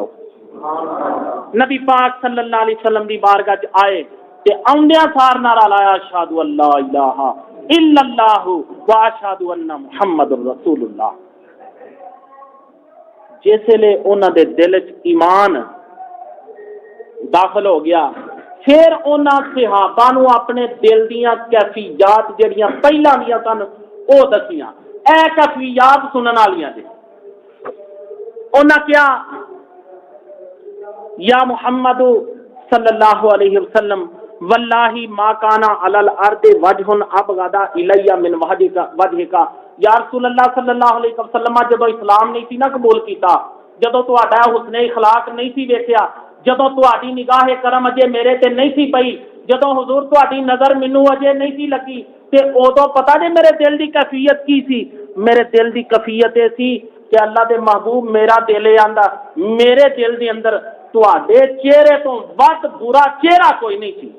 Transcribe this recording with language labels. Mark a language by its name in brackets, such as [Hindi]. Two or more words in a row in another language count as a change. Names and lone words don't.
[Punjabi] نبی پاک [Arabic] صلى الله عليه وسلم [Punjabi] دی بارگاہ چ آئے تے آؤندیاں سار نعرہ لایا [Arabic] أشهد أن لا إله إلا الله و أشهد أن محمدا رسول الله. [Punjabi] جسلے انہاں دے دل چ ایمان داخل ہو گیا فیر انہاں صحابہ نوں اپنے دل دیاں کیفیت جہڑیاں پہلاں دیاں سن وہ دسیاں. اے کیفیت سنن والیاں جے انہاں کیا [Arabic] يا محمد صلى الله عليه وسلم والله ما كان على الأرض وجه أبغض إلي من وجهك يا رسول الله صلى الله عليه وسلم [Punjabi] جدوں اسلام نہیں سی نا قبول کیتا، جدوں تہاڈا حسن اخلاق نہیں سی ویکھیا، جدوں تہاڈی نگاہ کرم اجے میرے تے نہیں سی پئی، جدوں حضور تہاڈی نظر مینوں اجے نہیں سی لگی تے اودوں پتا جے میرے دل دی کیفیت کی سی. میرے دل دی کیفیت یہ سی کہ اللہ دے محبوب میرا دل آندا میرے دل دے اندر تہاڈے چہرے توں ودھ برا چہرہ کوئی نہیں سی.